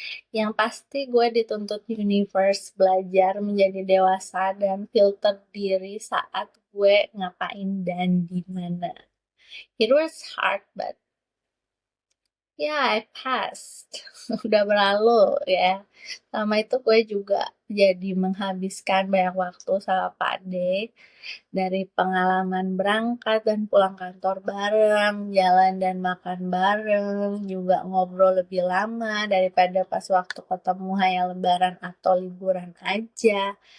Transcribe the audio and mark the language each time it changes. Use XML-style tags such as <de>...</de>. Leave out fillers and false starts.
<id>Yang pasti gue dituntut universe belajar menjadi dewasa dan filter diri saat gue ngapain dan di mana.</id> <en>It was hard, but yeah, I passed.</en> <id>Udah berlalu ya. Sama itu gue juga jadi menghabiskan banyak waktu sama Pak D. Dari pengalaman berangkat dan pulang kantor bareng, jalan dan makan bareng, juga ngobrol lebih lama daripada pas waktu ketemu hanya lebaran atau liburan aja.</id>